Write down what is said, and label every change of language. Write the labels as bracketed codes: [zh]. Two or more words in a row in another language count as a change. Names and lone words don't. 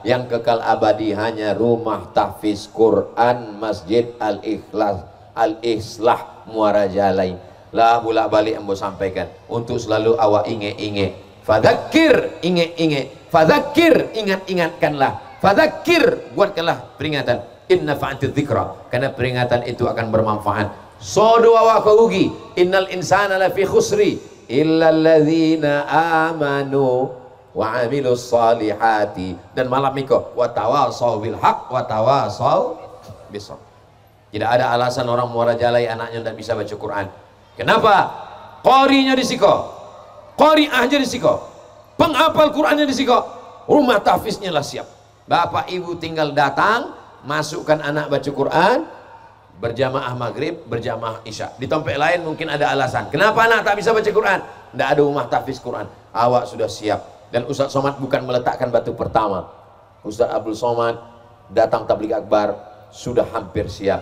[id] Yang kekal abadi hanya rumah tahfiz Quran Masjid Al-Islah Muara Jalai. [min] Lah bolak balik ambo sampaikan untuk selalu awak ingat-ingat. [id] Fadzakir, ingat-ingat. Fadzakir, ingat-ingatkanlah. Fadzakir, buatkanlah peringatan. [ar] إن نفعت الذكرى, [id] karena peringatan itu akan bermanfaat. [min] Sodo awak rugi. [ar] إن الإنسان لفي خسر إلا الذين آمنوا وعملوا الصالحات. [id] Dan malam miko [ar] وتواصوا بالحق وتواصوا بالصبر. [id] Tidak ada alasan orang Muara Jalai anaknya tidak bisa baca Quran. Kenapa? [min] Qorinya disiko, qari'ahnya disiko, penghafal Qurannya disiko, rumah tahfiznya lah siap. [id] Bapak ibu tinggal datang, masukkan anak baca Quran, berjamaah maghrib, berjamaah isya. Di tempat lain mungkin ada alasan, kenapa anak tak bisa baca Quran? Tidak ada rumah tahfiz Quran. Awak sudah siap. Dan Ustaz Somad bukan meletakkan batu pertama. Ustaz Abdul Somad datang tabligh akbar, sudah hampir siap.